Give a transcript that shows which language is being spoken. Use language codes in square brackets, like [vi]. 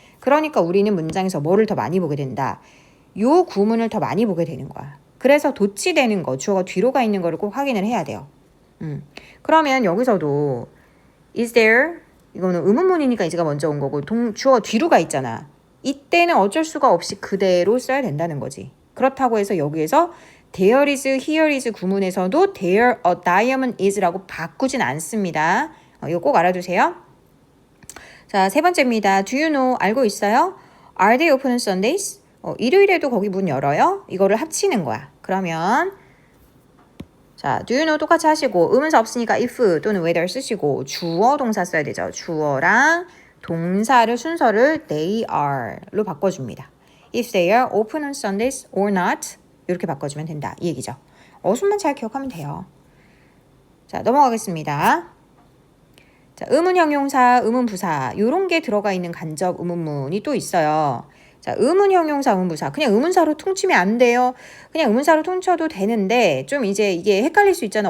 [ko] 그러니까 우리는 문장에서 뭐를 더 많이 보게 된다. 요 구문을 더 많이 보게 되는 거야. 그래서 도치되는 거, 주어가 뒤로 가 있는 거를 꼭 확인을 해야 돼요. 그러면 여기서도 [en] is there, [ko] 이거는 의문문이니까 이제가 먼저 온 거고 주어가 뒤로 가 있잖아. 이때는 어쩔 수가 없이 그대로 써야 된다는 거지. 그렇다고 해서 여기에서 [en] there is, here is [ko] 구문에서도 [en] there a diamond is [ko] 라고 바꾸진 않습니다. 이거 꼭 알아두세요. 자, 세 번째입니다. [en] Do you know, [ko] 알고 있어요? [en] Are they open on Sundays? [ko] 일요일에도 거기 문 열어요? 이거를 합치는 거야. 그러면 자, [en] do you know [ko] 똑같이 하시고 의문사 없으니까 if 또는 whether 쓰시고 주어 동사 써야 되죠. 주어랑 동사를 순서를 [en] they are [ko] 로 바꿔줍니다. [en] If they are open on Sundays or not [ko] 이렇게 바꿔주면 된다. 이 얘기죠. 어순만 잘 기억하면 돼요. 자, 넘어가겠습니다. 자, 의문 형용사, 의문 부사 이런 게 들어가 있는 간접 의문문이 또 있어요. 자, 의문 형용사, 의문 부사 그냥 의문사로 퉁치면 안 돼요. 그냥 의문사로 퉁쳐도 되는데 좀 이제 이게 헷갈릴 수 있잖아.